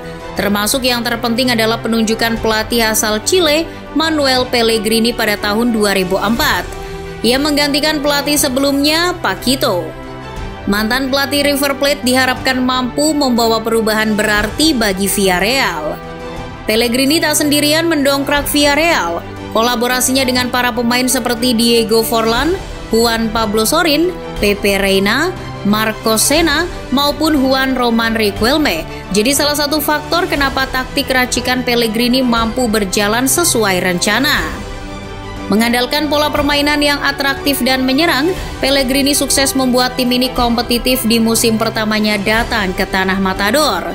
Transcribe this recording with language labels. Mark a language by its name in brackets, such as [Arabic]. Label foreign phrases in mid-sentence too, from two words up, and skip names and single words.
[Indonesian] Termasuk yang terpenting adalah penunjukan pelatih asal Chile Manuel Pellegrini pada tahun 2004. Ia menggantikan pelatih sebelumnya, Paquito. Mantan pelatih River Plate diharapkan mampu membawa perubahan berarti bagi Villarreal. Pellegrini tak sendirian mendongkrak Villarreal. Kolaborasinya dengan para pemain seperti Diego Forlán, Juan Pablo Sorín, Pepe Reina, Marcos Senna, maupun Juan Román Riquelme jadi salah satu faktor kenapa taktik racikan Pellegrini mampu berjalan sesuai rencana. Mengandalkan pola permainan yang atraktif dan menyerang, Pellegrini sukses membuat tim ini kompetitif di musim pertamanya datang ke Tanah Matador.